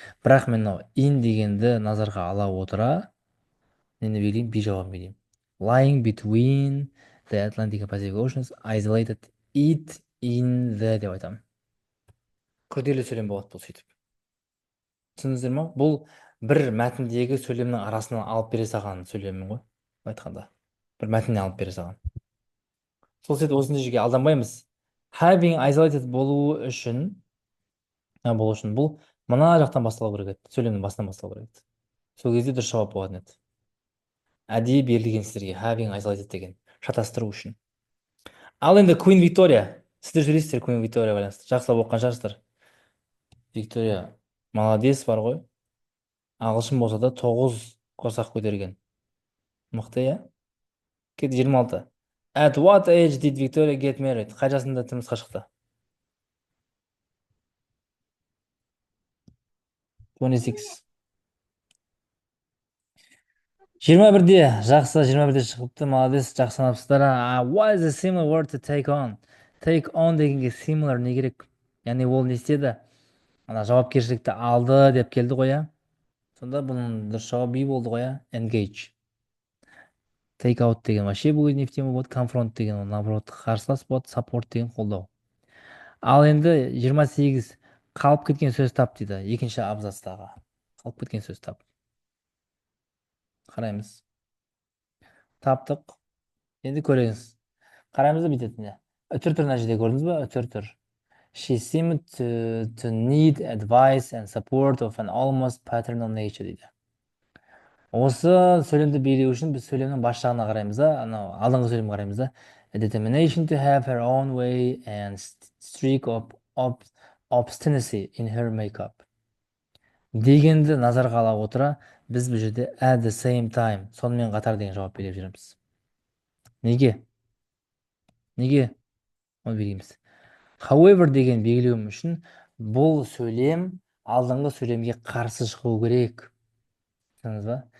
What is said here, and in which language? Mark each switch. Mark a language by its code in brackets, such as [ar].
[kk] Бірақ мен in дегенді назарға ала отыра, нені берейін? Би жауабын берейін. [en] Lying between the Atlantic and Pacific Oceans isolated it in the [kk] деп айтамын. Күрделі сөйлем болады бұл сөйтіп. Түсіндіңіздер ма? Бұл бір мәтіндегі сөйлемнің арасынан алып бере салған сөйлемім ғой. Айтқанда. Бір мәтіннен алып бере салған. Сол себепті осындай жерге алданбаймыз. [en] Having isolated [kk] болу үшін бұл мына жақтан басталу керек еді. Сөйлемнің басынан басталу керек еді. Сол кезде дұрыс жауап болатын еді. Әдейі берілген сіздерге having isolated деген шатастыру үшін. Ал енді Queen Victoria. Сіздер сөйлейсіздер Queen Victoria байланысты. Жақсылап оқыған шығарсыздар. Victoria [ru] молодец [kk] бар ғой. Ағылшын болса да 9 қосақ көтерген. Мықты, иә? Кет 26. [en] At what age did Victoria get married? [kk] Қай жасында тұрмысқа шықты? 26. 21-де жақсы, 21-де шығыпты, [ru] молодец, [kk] жақсы санапсыздар. [en] What is a similar word to take on? Take on [kk] дегенге similar не керек? Яғни ол не істеді? Ана жауапкершілікті алды деп келді ғой, иә? Сонда бұның дұрыс жауабы би болды ғой, иә? [en] Engage. Take out [kk] деген [ru] вообще [kk] бұл [ru] не в тему [kk] болады. Confront деген [ru] наоборот [kk] қарсылас болады. Support деген қолдау. Ал енді 28 қалып кеткен сөз тап дейді. Екінші абзацтағы. Қалып кеткен сөз тап. Қараймыз. Таптық. Енді көріңіз. Қараймыз да бүйтетіне. Үтір тұр мына жерде көрдіңіз ба? Үтір тұр. [en] She seemed to need advice and support of an almost paternal nature [kk] дейді. Осы сөйлемді белгілеу үшін біз сөйлемнің бас жағына қараймыз да, анау алдыңғы сөйлемге қараймыз да. [en] A determination to have her own way and streak of obstinacy in her makeup. [kk] дегенді назарға ала отыра, біз бұл жерде [en] at the same time, [kk] сонымен қатар деген жауап беріп жүреміз. Неге? Неге? Оны белгілейміз. However деген белгілеуім үшін бұл сөйлем алдыңғы сөйлемге қарсы шығу керек. Түсіндіңіз ба?